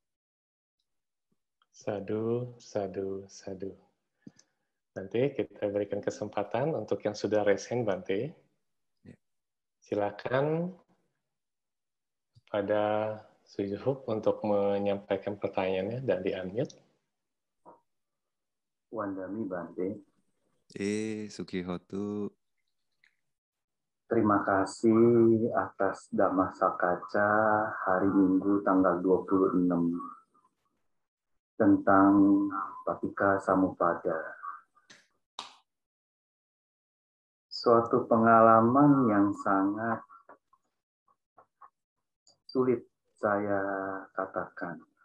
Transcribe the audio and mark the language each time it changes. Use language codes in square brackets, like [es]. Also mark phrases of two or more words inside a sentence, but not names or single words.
[pi] Sadu, sadu, sadu. [id] Nanti kita berikan kesempatan untuk yang sudah resen, Bante. Silakan pada Sujihuk untuk menyampaikan pertanyaannya dan di-unmute. [pi] Wandami Bante. Sukihotu. [id] Terima kasih atas [pi] Dhamma Sakaca [id] hari Minggu tanggal 26 tentang [pi] Paticca Samuppada. [id] Suatu pengalaman yang sangat sulit saya katakan.